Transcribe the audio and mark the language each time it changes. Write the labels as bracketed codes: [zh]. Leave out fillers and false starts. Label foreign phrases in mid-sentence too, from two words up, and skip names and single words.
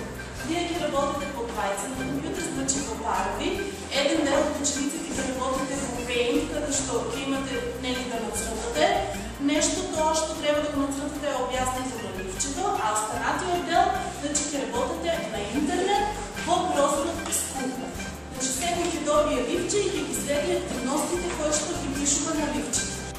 [mk] Вие ги работите по двайца на компютър, значи по парови. Един дел от учениците ги работите по пейнт, като ще имате нели да нацрътате. Нещо, то, що трябва да го нацрътате е обяснено на ливчето, а останати отдел, значи ги работите на интернет по прозорът скупа. Значи всеки ги добие ливче и ги следи активностите, които ще ги пишува на ливчето.